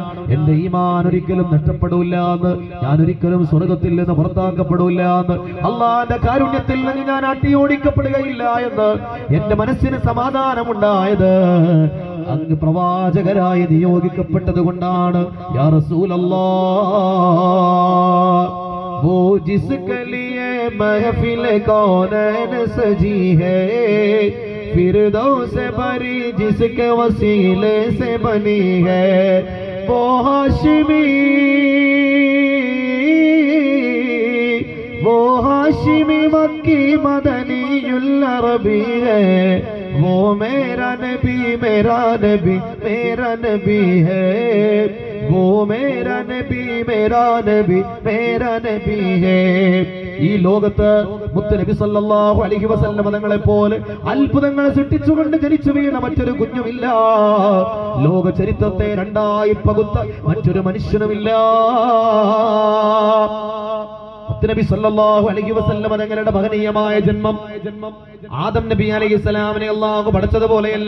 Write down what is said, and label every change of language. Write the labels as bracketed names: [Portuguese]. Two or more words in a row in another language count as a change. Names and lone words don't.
[Malayalam] എന്റെ ഈമാൻ ഒരിക്കലും നഷ്ടപ്പെടില്ല എന്ന്, ഞാൻ ഒരിക്കലും സ്വർഗ്ഗത്തിൽ നിന്ന് പുറത്താക്കപ്പെടില്ല എന്ന്, അള്ളാന്റെ കാരുണ്യത്തിൽ നിന്ന് ഞാൻ അട്ടിയോടിക്കപ്പെടുകയില്ല എന്ന് എന്റെ മനസ്സിന് സമാധാനമുണ്ടായത് അങ്ങ് പ്രവാചകരായി നിയോഗിക്കപ്പെട്ടത് കൊണ്ടാണ് യാ [Urdu] റസൂലല്ലാഹ് وہ جس کے لیے محفل کونین سجی ہے فردوس سے بھری جس کے وسیلے سے بنی ہے وہ ہاشمی مکی مدنی العربی ہے وہ میرا نبی میرا نبی میرا نبی ہے وہ میرا نبی میرا نبی میرا نبی ہے [Malayalam] ഈ ലോകത്ത് മുത്തുനബി സല്ലല്ലാഹു അലൈഹി വസല്ലം തങ്ങളെ പോലെ അത്ഭുതങ്ങൾ സൃഷ്ടിച്ചുകൊണ്ട് ജനിച്ചു വീണ മറ്റൊരു കുഞ്ഞുമില്ല. ലോക ചരിത്രത്തെ രണ്ടായി പകുത്ത മറ്റൊരു മനുഷ്യനുമില്ല. മുത്തുനബി [Arabic] صلى الله عليه وسلم [Malayalam] തങ്ങളുടെ മഹനീയമായ ജന്മം ആദം നബി അലൈഹിസ്സലാമിനെ അല്ലാഹു പഠിച്ചതുപോലെയല്ല.